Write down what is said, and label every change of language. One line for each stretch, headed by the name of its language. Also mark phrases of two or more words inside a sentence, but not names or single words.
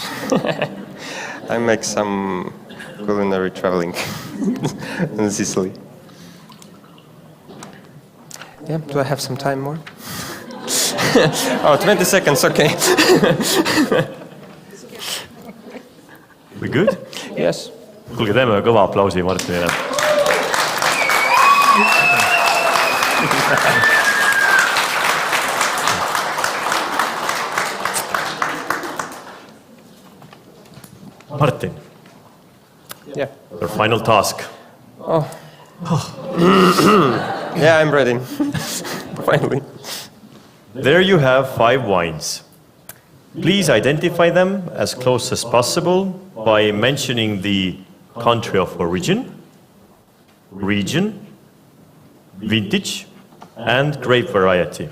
English: I make some culinary traveling in Sicily. Yeah, do I have some time more? Oh, 20 seconds, okay. We good? Yes.
Estonian: Kuulge, teeme kõva aplausi Martinile.
English: Martin, Yeah. your final task. Yeah, I'm ready. Finally. There you have 5 wines. Please identify them as close as possible by mentioning the country of origin, region, vintage, and grape variety.